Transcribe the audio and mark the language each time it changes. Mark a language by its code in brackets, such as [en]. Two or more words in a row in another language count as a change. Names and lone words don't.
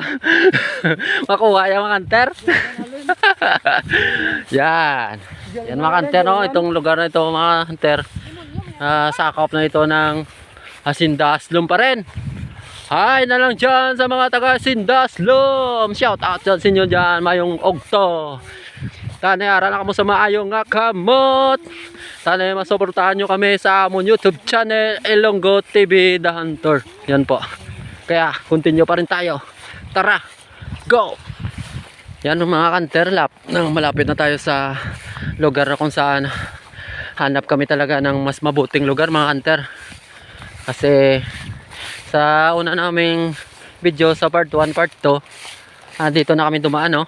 [tl] Makuha yung mga hunter. Yan. Yan mga hunter, no? Itong lugar na ito mga hunter. Sakop na ito ng Sindaslum pa rin. Hi na lang dyan sa mga taga Sindaslum. Shout out dyan sa inyo dyan. [hil] Mayong ogto. Tanay ara na kamo sa maayong nga kamot. Tanay masuportahan nyo kami sa among YouTube channel, Longgo TV, The Hunter. [tl] Yan po. Kaya continue pa rin tayo. Tara, go! Yan mga kanter, malapit na tayo sa lugar na kung saan hanap kami talaga ng mas mabuting lugar mga kanter. Kasi sa una naming video sa part 1, part 2, dito na kami dumaan, no?